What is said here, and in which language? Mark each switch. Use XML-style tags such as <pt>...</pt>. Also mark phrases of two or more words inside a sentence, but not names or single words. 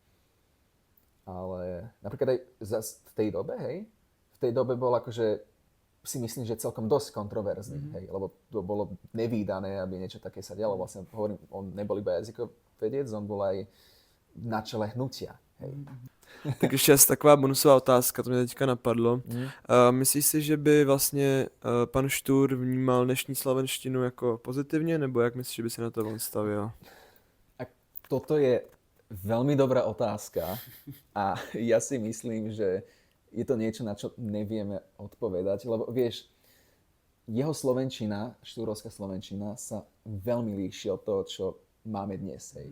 <sk>Ale napríklad aj v tej dobe, hej, v tej dobe bol akože, si myslím, že celkom dosť kontroverzný, hej, lebo to bolo nevídané, aby niečo také sa dialo. Vlastne hovorím, on nebol iba jazykovedec, on bol aj na čele hnutia, hej.</sk> <cs>Tak ještě jest taková bonusová otázka, to mě teďka napadlo. Myslíš si, že by vlastně pan Štúr vnímal dnešní slovenštinu jako pozitivně, nebo jak myslíš, že by se na to on stavil?</cs> <sk>A toto je veľmi dobrá otázka a ja si myslím, že je to niečo, na čo nevieme odpovedať, lebo vieš, jeho slovenčina, štúrovská slovenčina sa veľmi líši od toho, čo máme dnes, hej.</sk>